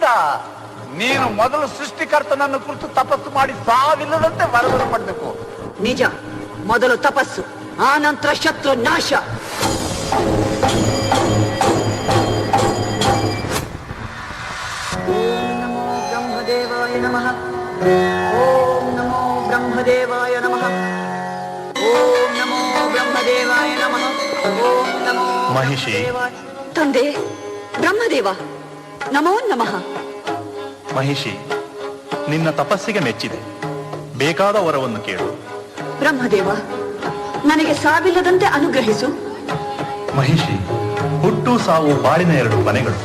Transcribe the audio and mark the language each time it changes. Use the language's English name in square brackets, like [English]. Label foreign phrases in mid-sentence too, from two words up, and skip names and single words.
[Kannada] ನೀನು ಮೊದಲು ಸೃಷ್ಟಿಕರ್ತನನ್ನು ಕುರಿತು ತಪಸ್ಸು ಮಾಡಿ ಸಾವಿಲ್ಲದಂತೆ ವರವನ್ನು ಪಡೆಬೇಕು. ನಿಜ, ಮೊದಲು ತಪಸ್ಸು, ಆ ನಂತರ ಶತ್ರು ನಾಶ. [Sanskrit] ಬ್ರಹ್ಮದೇವಾಯ ನಮಃ. ಓಂ ನಮೋ ಬ್ರಹ್ಮದೇವಾಯ ನಮಃ. ಓಂ ನಮೋ ಬ್ರಹ್ಮದೇವಾಯ ನಮಃ. ಓಂ ನಮೋ [Kannada] ಮಹಿಷಿ. ತಂದೆ ಬ್ರಹ್ಮದೇವ, [Sanskrit] ನಮೋ ನಮಃ. [Kannada] ಮಹಿಷಿ, ನಿನ್ನ ತಪಸ್ಸಿಗೆ ಮೆಚ್ಚಿದೆ. ಬೇಕಾದ ವರವನ್ನು ಕೇಳು. ಬ್ರಹ್ಮದೇವ, ನನಗೆ ಸಾವಿಲ್ಲದಂತೆ ಅನುಗ್ರಹಿಸು. ಮಹಿಷಿ, ಹುಟ್ಟು ಸಾವು ಬಾಳಿನ 2 ಮನೆಗಳು.